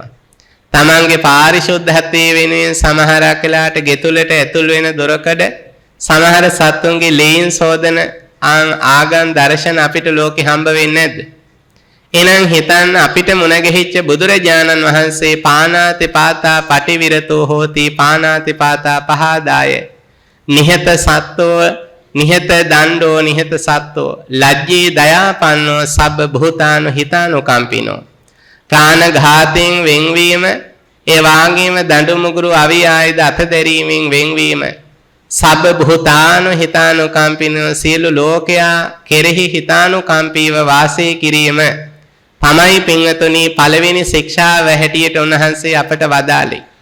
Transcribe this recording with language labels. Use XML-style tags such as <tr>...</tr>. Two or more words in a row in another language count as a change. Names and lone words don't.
<si>තමන්ගේ පාරිශුද්ධත්වයේ වෙනුවෙන් සමහරක් වෙලාට ගෙතුලට ඇතුල් වෙන දොරකඩ සමහර සතුන්ගේ ලේන් සෝදන ආගම් දර්ශන අපිට ලෝකෙ හම්බ වෙන්නේ නැද්ද? එහෙනම් හිතන්න අපිට මුණ ගැහිච්ච බුදුරජාණන් වහන්සේ</si> <pi>පානාති පාතා පටිවිරතෝ හෝති පානාති පාතා පහදාය නිහත සත්තෝ නිහත දණ්ඩෝ නිහත සත්තෝ ලජ්ජේ දයාපන්නෝ සබ්බ භූතානු හිතානුකම්පිනෝ</pi> <si>ප්‍රාණඝාතයෙන් වෙන්වීම ඒ වාගේම දඬු මුගුරු අවි ආයුධ අත දැරීමෙන් වෙන්වීම</si> <pi>සබ්බ භූතානු හිතානුකම්පිනෝ</pi> <si>සියලු ලෝකයා කෙරෙහි හිතානුකම්පීව වාසය කිරීම තමයි පින්වතුනි පළවෙනි ශික්ෂාව හැටියට උන්වහන්සේ අපට වදාළේ.</si>